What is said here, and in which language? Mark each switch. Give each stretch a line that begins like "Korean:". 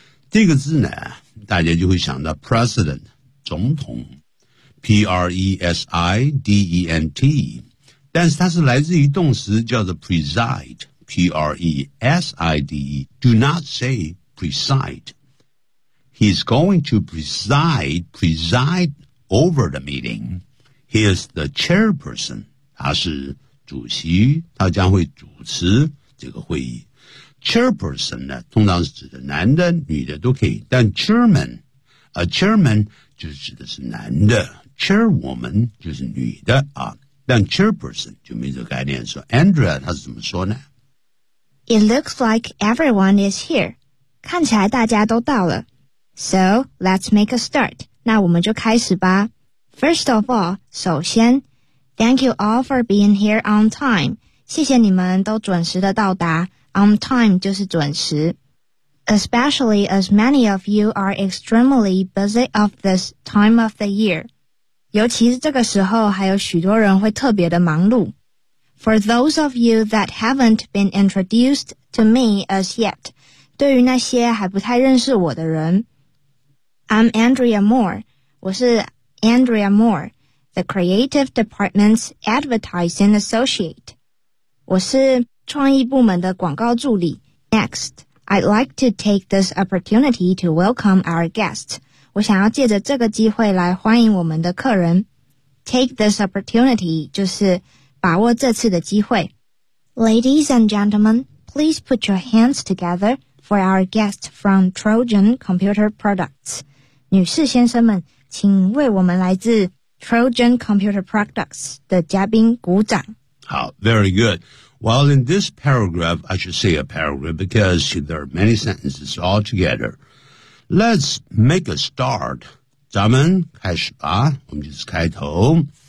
Chinese: 这个字呢大家就会想到 president, 总统 P-R-E-S-I-D-E-N-T. 但是它是来自于动词叫做 preside, P-R-E-S-I-D-E.
English: Do not say preside. He's going to preside,Over the meeting, he is the chairperson.
Chinese: 他是主席，他将会主持这个会议。 Chairperson 呢，通常是指的男的、女的都可以，但 chairman, a chairman 就指的是男的 ，chairwoman 就是女的啊。但 chairperson 就没这个概念。说 Andrea 他是怎么说呢
English: ？It looks like everyone is here.
Chinese: 看起来大家都到了。
English: So let's make a start.
Chinese: 那我们就开始吧。
English: First of all,
Chinese: 首先
English: ,thank you all for being here on time.
Chinese: 谢谢你们都准时的到达。 On time 就是准时。
English: Especially as many of you are extremely busy of this time of the year.
Chinese: 尤其是这个时候还有许多人会特别的忙碌。
English: For those of you that haven't been introduced to me as yet,
Chinese: 对于那些还不太认识我的人。
English: I'm Andrea Moore.
Chinese: 我是
English: Andrea Moore, the Creative Department's Advertising Associate.
Chinese: 我是创意部门的广告助理。
English: Next, I'd like to take this opportunity to welcome our guest.
Chinese: 我想要借着这个机会来欢迎我们的客人。
English: Take this opportunity
Chinese: 就是把握这次的机会。
English: Ladies and gentlemen, please put your hands together for our guest from Trojan Computer Products.
Chinese: 女士先生们，请为我们来自 Trojan Computer Products 的嘉宾鼓掌。好
English: ,very good. Well, in this paragraph, I should say a paragraph because there are many sentences all together. Let's make a start.
Chinese: 咱们开始吧，我们就是开头。